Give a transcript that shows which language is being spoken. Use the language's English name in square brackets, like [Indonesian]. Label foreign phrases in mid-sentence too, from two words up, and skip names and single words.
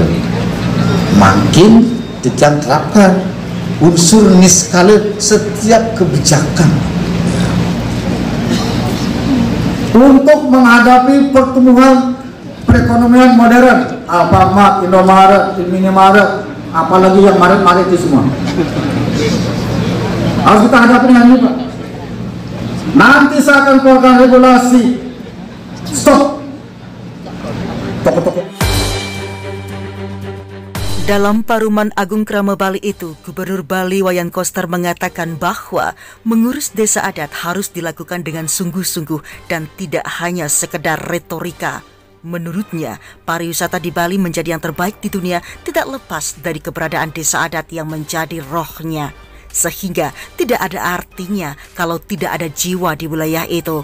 [Indonesian] Makin kita terapkan unsur niskala setiap kebijakan untuk menghadapi pertumbuhan perekonomian modern, Alfamart, Indomaret, Minimaret, apalagi yang maret-maret itu semua harus kita hadapi dengan ini, Pak. Nanti saya akan keluarkan regulasi stop toko-toko. Dalam Paruman Agung Krama Bali itu, Gubernur Bali Wayan Koster mengatakan bahwa mengurus desa adat harus dilakukan dengan sungguh-sungguh dan tidak hanya sekedar retorika. Menurutnya, pariwisata di Bali menjadi yang terbaik di dunia tidak lepas dari keberadaan desa adat yang menjadi rohnya. Sehingga tidak ada artinya kalau tidak ada jiwa di wilayah itu.